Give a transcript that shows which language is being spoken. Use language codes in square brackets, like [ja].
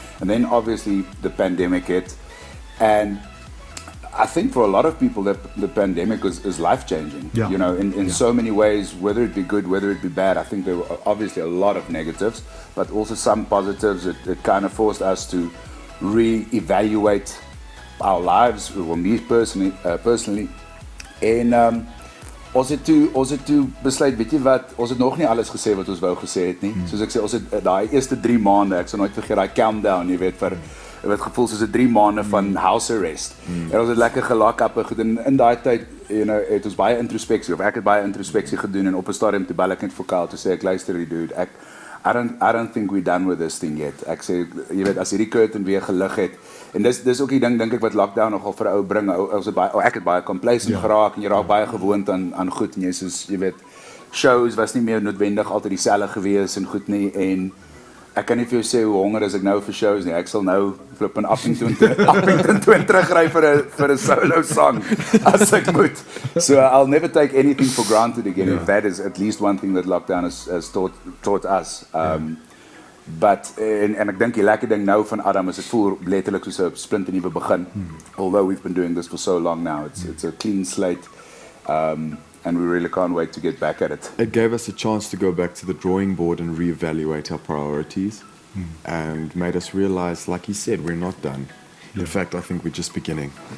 [en] And then obviously the pandemic hit. And I think for a lot of people the pandemic is life-changing. Yeah. You know, in so many ways, whether it be good, whether it be bad. I think there were obviously a lot of negatives, but also some positives. It kind of forced us to re-evaluate our lives, well, me personally. [af] En ons het toe besluit, weet jy wat, ons het nog nie alles gesê wat ons wou gesê het nie. Soos ek sê, ons het daai eerste 3 maande, ek sal nooit vergeet daai countdown, jy weet, het gevoel soos 3 maande van house arrest. En ons het lekker gelak-up en goed, en in daai tyd, [en] you know, [af] het ons baie introspeksie, of ek het baie introspeksie gedoen, en op 'n stadium toe bel ek net vir Kyle, toe sê ek, luister die dude, [en] I don't think we're done with this thing yet. [af] Ek sê, jy weet, as hierdie curtain weer gelig het, en dis ook die ding, dink ek, wat lockdown nogal vir 'n ou bring. Ek het baie complacent geraak, en jy raak baie gewoond aan goed, en jy weet, shows was nie meer noodwendig altyd dieselfde gewees, en goed nie, en ek kan nie vir jou sê hoe honger is ek nou vir shows nie. Ek sal nou flip en Appington terugry vir 'n solo song as ek moet. [en] So I'll never take anything for granted again. If that is at least one thing that lockdown has taught us. [af] But en ek dink die lekker ding nou van Adam is dit voel letterlik soos 'n splinternuwe begin. [en] Although we've been doing this for so long now, it's a clean slate. And we really can't wait to get back at it. It gave us a chance to go back to the drawing board and reevaluate our priorities and made us realize, like he said, we're not done. In fact, I think we're just beginning.